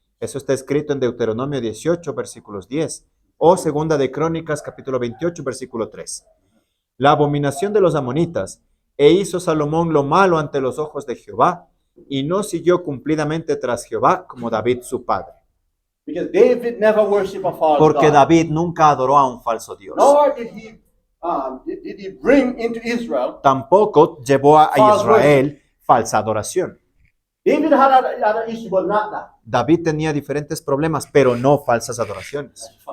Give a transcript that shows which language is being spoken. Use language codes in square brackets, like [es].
[es] Eso está escrito en Deuteronomio 18, versículos 10, o Segunda de Crónicas, capítulo 28, versículo 3. La abominación de los amonitas, e hizo Salomón lo malo ante los ojos de Jehová, y no siguió cumplidamente tras Jehová como David su padre. [en] Because David never worshiped a false [es] Porque [en] God. [es] David nunca adoró a un falso Dios. [en] Nor did he bring into Israel. [es] Tampoco llevó a [en] False [es] Israel falsa adoración. [en] David had an issue, but not that. [es] David tenía diferentes problemas, pero no falsas adoraciones.